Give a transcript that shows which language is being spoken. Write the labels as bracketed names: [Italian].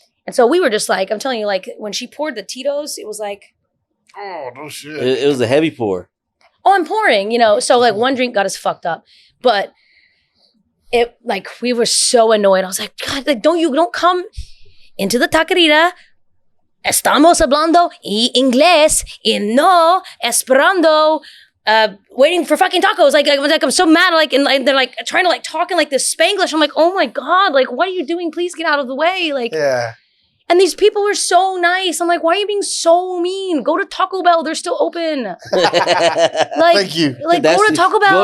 [English] And so we were just like, I'm telling you, like when she poured the Tito's, it was like, oh, no shit. It was a heavy pour. Oh, I'm pouring, you know. So like one drink got us fucked up. But it like we were so annoyed. I was like, God, like don't come into the taqueria. [Spanish] Estamos hablando inglés y no esperando. [English] Waiting for fucking tacos. Like I'm so mad. Like and they're like trying to like talk in like this Spanglish. I'm like, oh my God, like what are you doing? Please get out of the way. Like And these people were so nice. I'm like, why are you being so mean? Go to Taco Bell. They're still open. Like, thank you. Like go to Taco Bell.